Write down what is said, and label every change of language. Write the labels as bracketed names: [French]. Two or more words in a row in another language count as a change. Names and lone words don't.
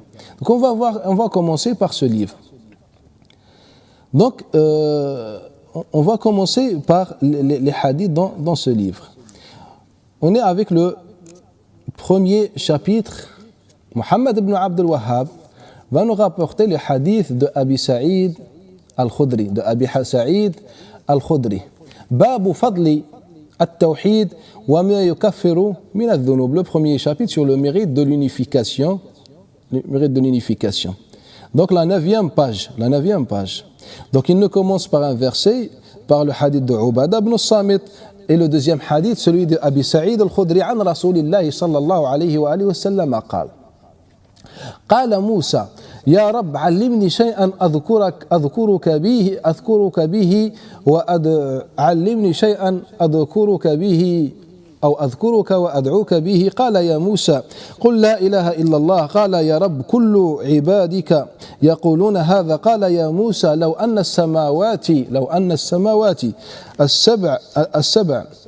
[French] Donc on va commencer par ce livre. Donc on va commencer par les hadiths dans ce livre. On est avec le premier chapitre. Mohammed ibn Abd al-Wahhab va nous rapporter le hadith de Abi Sa'id al-Khudri, de Abi Sa'id al-Khudri. [Arabic] باب فضل التوحيد وما يكفر من الذنوب. [French] Le premier chapitre sur le mérite de l'unification. Le mérite de l'unification. Donc la 9e page. Donc il ne commence par un verset, par le hadith de Ubada ibn Samit, et le deuxième hadith, celui de Abi Sa'id al-Khudri [Arabic] عن رسول الله صلى الله عليه وعلى آله وسلم قال. قال موسى يا رب علمني شيئا أذكرك به علمني شيئا أذكرك به أو أذكرك وأدعوك به قال يا موسى قل لا إله إلا الله قال يا رب كل عبادك يقولون هذا قال يا موسى لو أن السماوات السبع